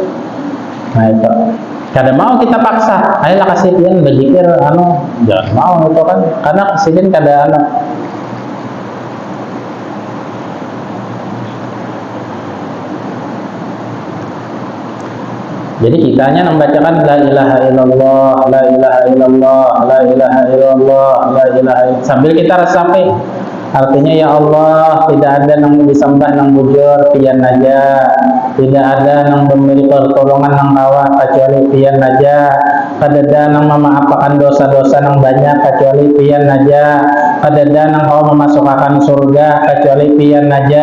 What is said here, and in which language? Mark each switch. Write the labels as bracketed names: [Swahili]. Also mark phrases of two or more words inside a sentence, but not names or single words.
[Banjar] Nah itu. Kada mau kita paksa, ayolah kasih pian berzikir jangan mau itu kan, karena kesidin kada Jadi kitanya membacakan [Arabic] لا إله إلا الله، لا إله إلا الله، لا إله إلا الله، لا إله إلا الله, [Banjar] sambil kita resapi. Artinya ya Allah, tidak ada yang disembah nang bujur pian aja, tidak ada yang memberi pertolongan nang kawa kecuali pian aja, kada ada yang memaafkan dosa-dosa nang banyak kecuali pian aja, kada ada yang kawa memasukkan surga kecuali pian aja.